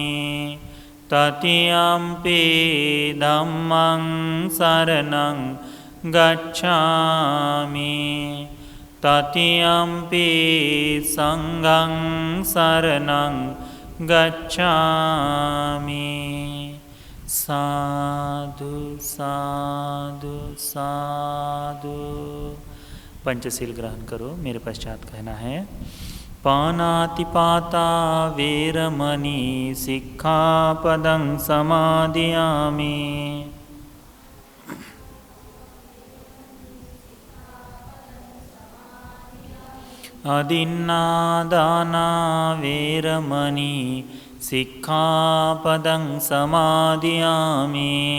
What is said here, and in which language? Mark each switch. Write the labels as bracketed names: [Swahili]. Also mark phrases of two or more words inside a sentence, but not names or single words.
[Pali] तृतीयम्पि धम्मं शरणं गच्छामि। तृतीयम्पि संघं शरणं गच्छामि। साधु साधु साधु। [Hindi] पंचशील ग्रहण करो। मेरे पश्चात कहना है। [Pali] पानातिपाता वेरमणि सिक्खापदं समादियामि। अदिन्नादाना वेरमणि सिक्खापदं समादियामि।